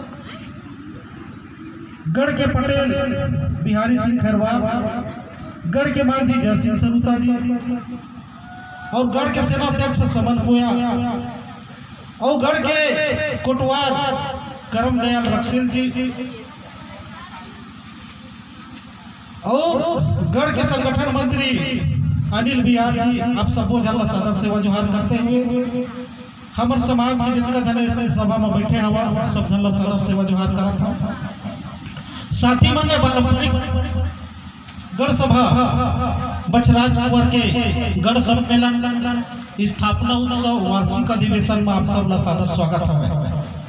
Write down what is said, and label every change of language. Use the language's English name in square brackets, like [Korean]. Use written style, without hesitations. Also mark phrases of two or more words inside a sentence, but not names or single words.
[Chhattisgarhi] गढ़ के पटेल बिहारी सिंह खैरवार, गढ़ के मांझी जय सिंह सरुता जी और गढ़ के सेनाध्यक्ष समन पोया और गढ़ के कोटवार करम दयाल रक्सेल जी और गढ़ के संगठन मंत्री अनिल बिहार जी, आप सबको जल्ला सदर सेवा जोहार करते हुए हमार समाज के जितना जने सभा में बैठे हवा सब जल्ला सदर सेवा जोहार करत था। साथी मन ने पारंपरिक गढ़ सभा बछराज कुंवर के गढ़ सम्मेलन स्थापना उत्सव वार्षिक अधिवेशन में आप सबला सादर स्वागत है।